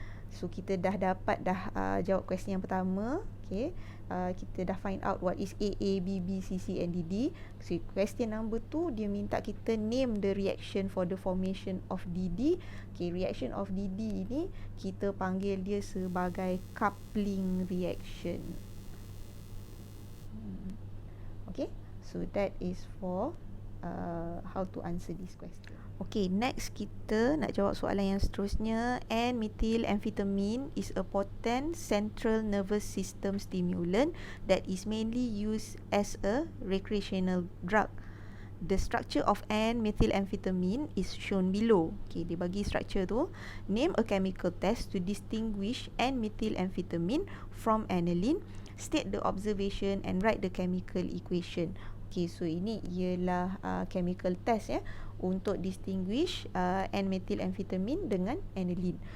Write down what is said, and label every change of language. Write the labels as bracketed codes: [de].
[ms] So kita dah dapat jawab question yang pertama. Okay. Kita dah [en] find out what is AA, BB, CC and DD. So question number 2 [ms] dia minta kita [en] name the reaction for the formation of DD. [ms] Okay, [en] reaction of DD [ms] ini kita panggil dia sebagai coupling reaction. [en] Okay, so that is for how to answer this question. [ms] Okay, next kita nak jawab soalan yang seterusnya. [en] N-methylamphetamine is a potent central nervous system stimulant that is mainly used as a recreational drug. The structure of N-methylamphetamine is shown below. Okay, [ms] dia bagi structure tu. [en] Name a chemical test to distinguish N-methylamphetamine from aniline. State the observation and write the chemical equation. [ms] Okay, so ini ialah chemical test ya, untuk distinguish N-methylamphetamine dengan aniline.